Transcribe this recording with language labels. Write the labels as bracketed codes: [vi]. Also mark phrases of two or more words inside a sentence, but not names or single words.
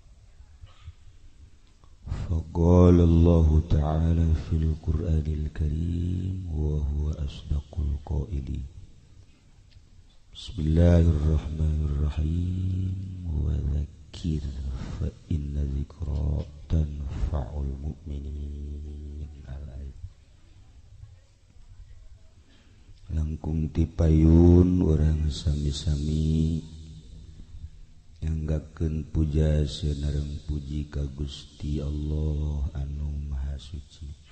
[ar] فقال الله تعالى في القرآن الكريم وهو أصدق القائلين. بسم الله الرحمن الرحيم. وذكر فإن الذكرى تنفع المؤمنين. [su] Langkung tipayun orang sami-sami nyanggakeun puja seunareng puji ka Gusti Allah anu Maha Suci.